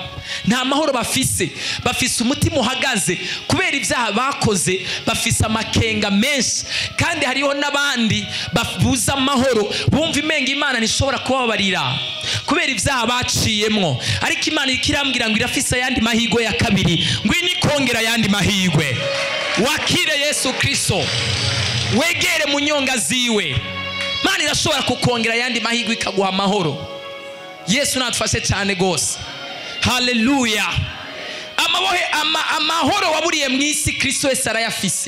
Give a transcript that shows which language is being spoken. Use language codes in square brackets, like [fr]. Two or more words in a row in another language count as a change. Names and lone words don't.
[rn] Nta mahoro bafise, bafise umutima uhagaze kubera ibyaha bakoze, bafise amakenga menshi. Kandi hariho n'abandi babuza amahoro, bumva imenga Imana nishobora kubabarira kubera ibyaha baciyemwo, ariko Imana ikirambwira ngo irafise ayandi mahirwe ya kabiri, ngwino ikongera ayandi mahirwe. Wakire Yesu Kristo, wegere mu nyonga ziwe. Imana irashobora kukongera ayandi mahirwe ikaguha amahoro. Yesu nadufashe cyane gose. Haleluya. Amahoro waburiye mu isi Kristo Yesu arayafise.